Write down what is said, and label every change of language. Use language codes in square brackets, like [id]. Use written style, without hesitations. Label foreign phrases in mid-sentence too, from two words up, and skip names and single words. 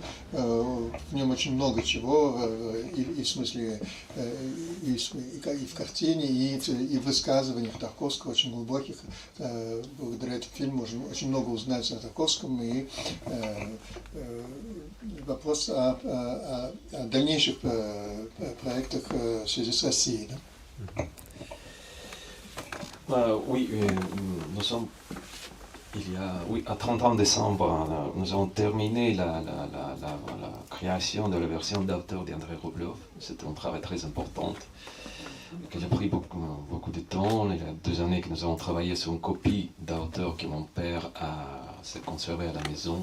[ru] В нем очень много чего, и в смысле, и в картине, и в высказываниях Тарковского, очень глубоких. Благодаря этому фильму можно очень много узнать о Тарковском, и вопрос о дальнейших проектах в связи с Россией. Да? [fr] Oui, nous sommes, à 30 décembre, nous avons terminé la création de la version d'auteur d'Andrei Rublev. C'était un travail très important qui a pris beaucoup de temps. Il y a 2 années que nous avons travaillé sur une copie d'auteur que mon père s'est conservé à la maison.